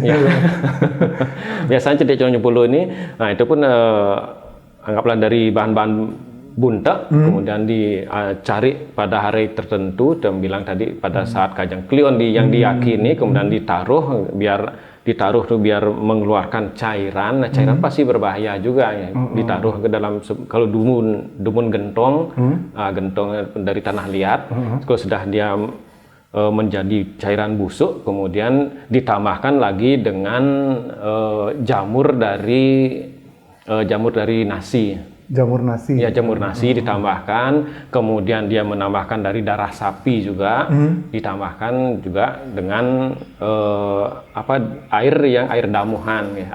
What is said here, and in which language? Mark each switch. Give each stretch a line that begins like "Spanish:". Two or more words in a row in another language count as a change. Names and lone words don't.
Indonesian: Biasanya cetik ceruncung bolo ini, nah itu pun anggaplah dari bahan-bahan buntak, kemudian dicari pada hari tertentu, dan bilang tadi pada saat Kajang Kliwon yang diyakini, kemudian ditaruh biar mengeluarkan cairan. Nah, cairan pasti berbahaya juga ya. Ditaruh ke dalam, kalau dumun gentong, gentong dari tanah liat, kalau sudah dia menjadi cairan busuk, kemudian ditambahkan lagi dengan jamur dari nasi. Jamur nasi. Ya, jamur nasi ditambahkan, kemudian dia menambahkan dari darah sapi juga, ditambahkan juga dengan air damuhan, ya.